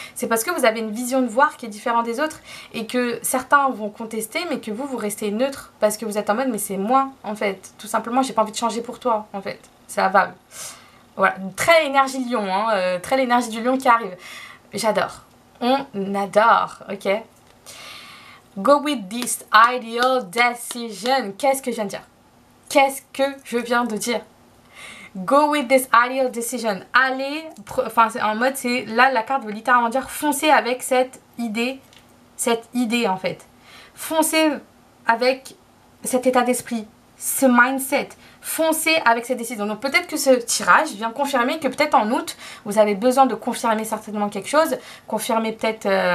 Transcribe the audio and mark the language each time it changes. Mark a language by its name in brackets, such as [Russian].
[French] C'est parce que vous avez une vision de voir qui est différente des autres et que certains vont contester mais que vous restez neutre parce que vous êtes en mode mais c'est moi en fait. Tout simplement j'ai pas envie de changer pour toi en fait. Ça va. Voilà, très énergie lion, hein, très l'énergie du lion qui arrive. J'adore. On adore, ok. [English] Go with this ideal decision. [French] Qu'est-ce que je viens de dire? Qu'est-ce que je viens de dire? [English] Go with this ideal decision. [French] Allez, enfin c'est en mode, c'est là la carte veut littéralement dire foncez avec cette idée en fait. Foncez avec cet état d'esprit, ce mindset. Foncez avec cette décision. Donc peut-être que ce tirage vient confirmer que peut-être en août, vous avez besoin de confirmer certainement quelque chose, confirmer peut-être...